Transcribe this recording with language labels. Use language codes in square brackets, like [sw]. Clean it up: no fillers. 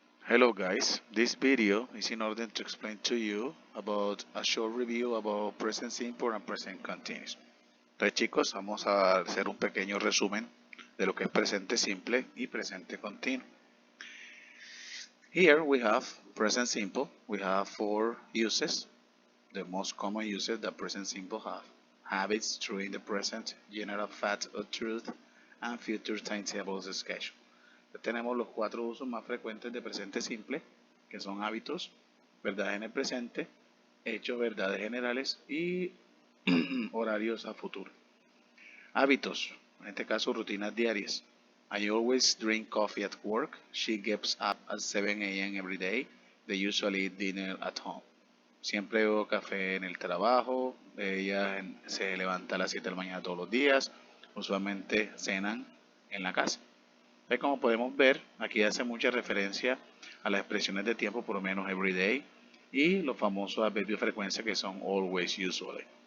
[en] Hello guys, this video is in order to explain to you about a short review about present simple and present continuous. [es] Entonces chicos, vamos a hacer un pequeño resumen de lo que es presente simple y presente continuo. [en] Here we have present simple, we have four uses, the most common uses that present simple have. Habits, true in the present, general fact or truth, and future timetables schedule. [es] Tenemos los cuatro usos más frecuentes de presente simple, que son hábitos, verdades en el presente, hechos, verdades generales y horarios a futuro. Hábitos, en este caso rutinas diarias. [en] I always drink coffee at work. She gets up at 7 a.m. every day. They usually eat dinner at home. [es] Siempre bebo café en el trabajo. Ella se levanta a las 7 de la mañana todos los días. Usualmente cenan en la casa. Como podemos ver, aquí hace mucha referencia a las expresiones de tiempo, por lo menos everyday, y los famosos adverbios de frecuencia que son always, usually.